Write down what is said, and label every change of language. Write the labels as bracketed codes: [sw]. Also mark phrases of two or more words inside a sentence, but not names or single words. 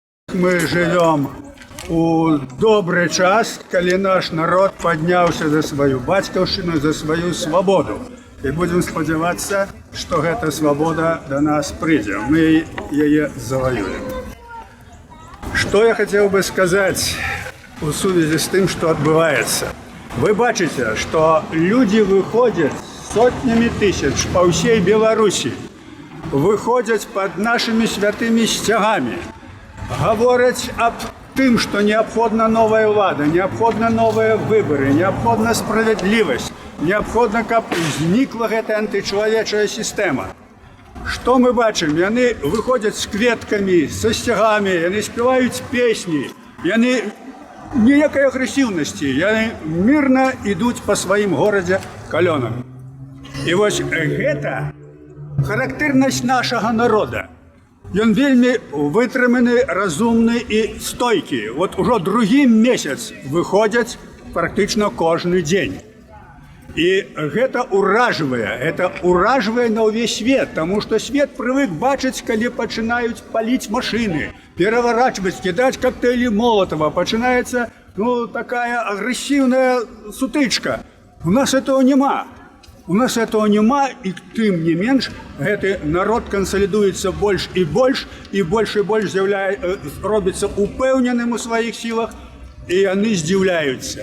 [ru] Мы живем у добрый час, [be] калі наш народ подняўся [ru] за свою бацькаўшчыну, за свою свободу. И будем спадзявацца, что эта свобода до нас придет. Мы ее завоюем. Что я хотел бы сказать в связи с тем, что отбывается. Вы бачите, что люди выходят сотнями тысяч по всей Беларуси, выходят под нашими святыми стягами, говорят об тем, что необходна новая влада, необходна новые выборы, необходна справедливость, необходна, [be] каб зникла [ru] эта античеловечая система. [be] Что мы бачим? Яны выходят с кветками, со стягами, яны спевают песни, яны ніякай агрэсіўнасці, яны [ru] мирно идут по своим городе [be] калёнам. [ru] И вот гэта характерность нашего народа. [be] Ён вельмі вытрыманы, разумны і стойкі. [ru] Вот уже другі месяц выходят практично каждый день. И это уражвае [be] на ўвесь свет, [ru] потому что свет привык [be] бачыць, калі пачынаюць паліць [ru] машины, переворачивать, кидать коктейли Молотова, начинается такая агрессивная сутычка. У нас этого нема. У нас этого нема, и тем не менш, этот народ консолидуется больше и больше робится упевненным у своих силах, и они здзіўляюцца.